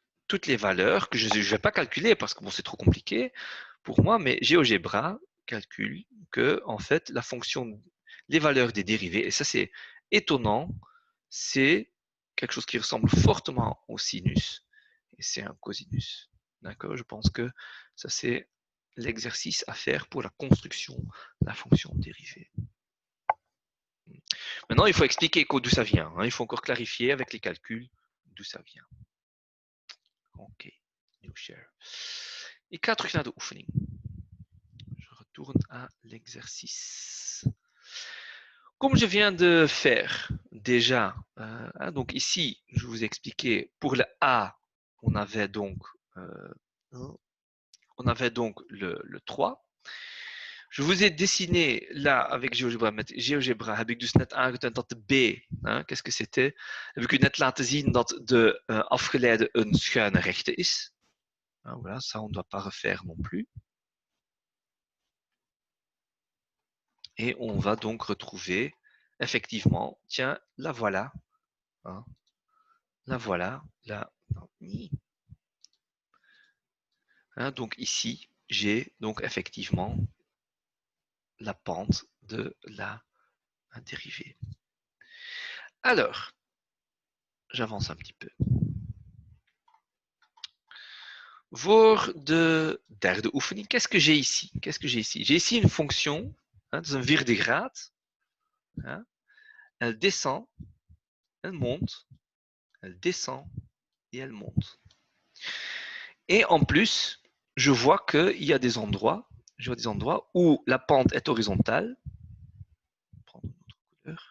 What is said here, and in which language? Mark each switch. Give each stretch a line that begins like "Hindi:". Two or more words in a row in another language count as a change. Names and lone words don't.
French: Toutes les valeurs que je ne vais pas calculer parce que bon, c'est trop compliqué pour moi, mais GeoGebra calcule que en fait la fonction, les valeurs des dérivés, et ça c'est étonnant, c'est quelque chose qui ressemble fortement au sinus, et c'est un cosinus. D'accord? Je pense que ça c'est l'exercice à faire pour la construction de la fonction dérivée. Maintenant, il faut expliquer d'où ça vient. Hein. Il faut encore clarifier avec les calculs d'où ça vient.
English: Ok, new share.
Dutch: Ik ga terug naar de oefening.
French: Je retourne à l'exercice. Comme je viens de faire déjà, donc ici, je vous ai expliqué, pour le A, on avait donc le 3. Je vous ai dessiné là avec GeoGebra,
Dutch: met GeoGebra heb ik dus net aangetoond dat de B,
French: qu'est-ce que c'était?
Dutch: Heb ik u net laten zien dat de afgeleide een schuine rechte is.
French: Voilà, ça on ne doit pas refaire non plus. Et on va donc retrouver effectivement, tiens, la voilà. Hein, la voilà, là. Hein, donc ici, j'ai donc effectivement la pente de la dérivée. Alors, j'avance un petit peu.
Dutch: Voor de derde oefening,
French: qu'est-ce que j'ai ici? J'ai ici une fonction, hein, dans un
Dutch: vierde graad.
French: Hein, elle descend, elle monte, elle descend et elle monte. Et en plus, je vois qu'il y a des endroits, où la pente est horizontale. Prendre une autre couleur.